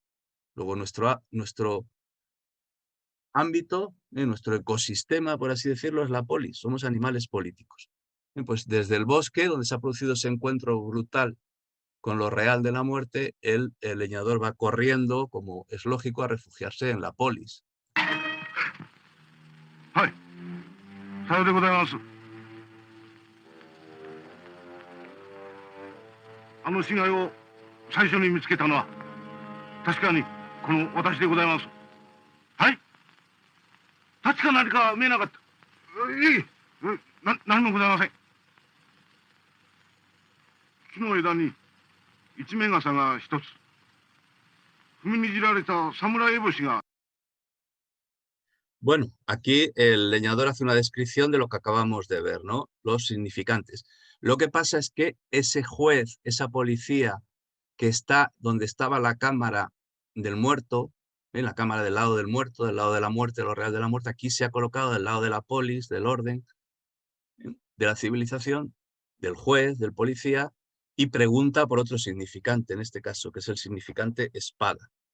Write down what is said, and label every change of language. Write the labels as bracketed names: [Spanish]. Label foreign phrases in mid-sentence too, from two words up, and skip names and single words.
[Spanish] Luego nuestro ámbito, nuestro ecosistema, por así decirlo, es la polis. Somos animales políticos. Pues desde el bosque, donde se ha producido ese encuentro brutal con lo real de la muerte, el leñador va corriendo, como es lógico, a refugiarse en la polis. [Japanese] はい、さようでございます。あの死骸を最初に見つけたのは確かにこの私でございます。はい。確か何か見えなかった。いい、何もございません。木の枝に一面傘が一つ。踏みにじられた侍烏帽子が [Spanish] Bueno, aquí el leñador hace una descripción de lo que acabamos de ver, ¿no? Los significantes. Lo que pasa es que ese juez, esa policía que está donde estaba la cámara del muerto, la cámara del lado del muerto, del lado de la muerte, lo real de la muerte, aquí se ha colocado del lado de la polis, del orden, de la civilización, del juez, del policía, y pregunta por otro significante, en este caso, que es el significante espada.